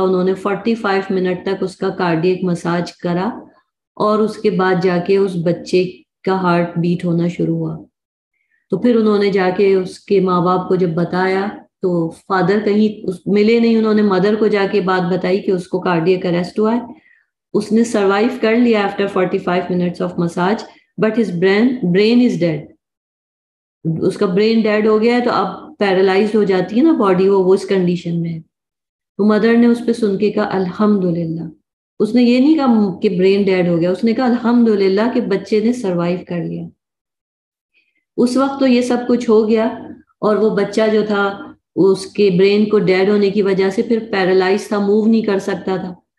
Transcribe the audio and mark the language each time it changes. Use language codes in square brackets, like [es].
[ur] انہوں نے 45 منٹ تک اس کا کارڈیک مساج کرا اور اس کے بعد جا کے اس بچے کا ہارٹ بیٹ ہونا شروع ہوا. تو پھر انہوں نے جا کے اس کے ماں باپ کو جب بتایا تو فادر کہیں ملے نہیں. انہوں نے مدر کو جا کے بات بتائی کہ اس کو کارڈیک اریسٹ ہوا ہے. اس نے سروائیو کر لیا [en] after 45 minutes of massage, but his brain is dead. [ur] اس کا برین ڈیڈ ہو گیا ہے، تو اب پیرالائز ہو جاتی ہے نا باڈی، وہ اس کنڈیشن میں ہے. تو مدر نے اس پہ سن کے کہا الحمدللہ. اس نے یہ نہیں کہا کہ برین ڈیڈ ہو گیا، اس نے کہا الحمدللہ کہ بچے نے سروائیو کر لیا. اس وقت تو یہ سب کچھ ہو گیا اور وہ بچہ جو تھا اس کے برین کو ڈیڈ ہونے کی وجہ سے پھر پیرالائز تھا، موو نہیں کر سکتا تھا.